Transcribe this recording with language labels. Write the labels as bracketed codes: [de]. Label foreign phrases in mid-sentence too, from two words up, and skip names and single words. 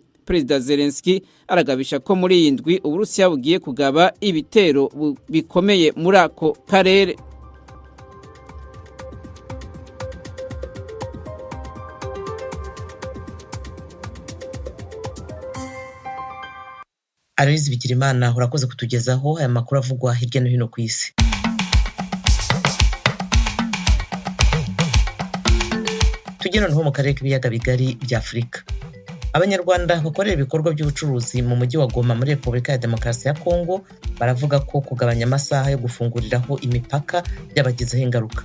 [rn] Perezida Zelensky aragabisha ko muri iyi ndwi Uburusiya bugiye kugaba ibitero bikomeye muri ako karere. Aloyizi Bigirimana, urakoze kutugezaho aya makuru avugwa hirya no hino ku isi. Tugeze noneho mu karere k'ibiyaga bigari bya Afurika. Abanyarwanda bakorera ibikorwa by'ubucuruzi mu mujyi wa Goma muri Repubulika ya Demokarasi ya Kongo baravuga ko kugabanya amasaha yo gufunguriraho imipaka byabagizeho ingaruka.